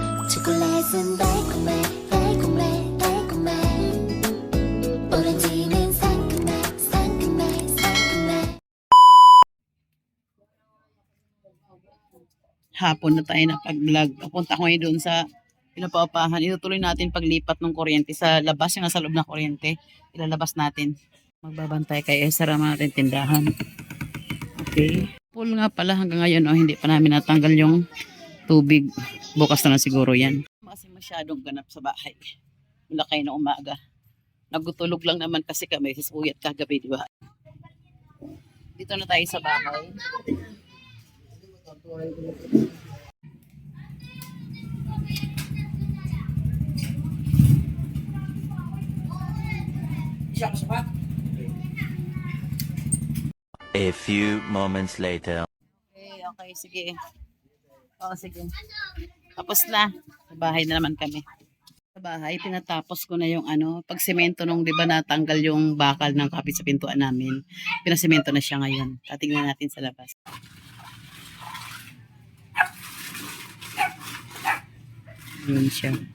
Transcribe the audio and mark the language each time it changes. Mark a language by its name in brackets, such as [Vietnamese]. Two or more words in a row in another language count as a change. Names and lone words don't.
[Korean] 초콜릿은 달콤해 달콤해 달콤해 오렌지는 상큼해 상큼해 상큼해. [Filipino] Hapon na tayo na pag-vlog. Papunta ko ngayon doon sa pinapaupahan. Itutuloy natin paglipat ng kuryente sa labas, yung nasa loob ng kuryente. Ilalabas natin. Magbabantay kay Esther ang mga ating tindahan. Okay. Full nga pala hanggang ngayon, oh, hindi pa namin natanggal yung tubig. Bukas na lang siguro yan. Kasi masyadong ganap sa bahay. Mula kayo na umaga. Nagutulog lang naman kasi kami sa suyat kagabi, di ba? Dito na tayo sa bahay. [English] A few moments later. [Filipino] Okay, sige. Oo, sige. Tapos na. Sa bahay na naman kami. Sa bahay, tinatapos ko na yung pagsemento nung 'di ba natanggal yung bakal ng kapit sa pintuan namin. Pinasemento na siya ngayon. Tatingnan natin sa labas. Yun siya.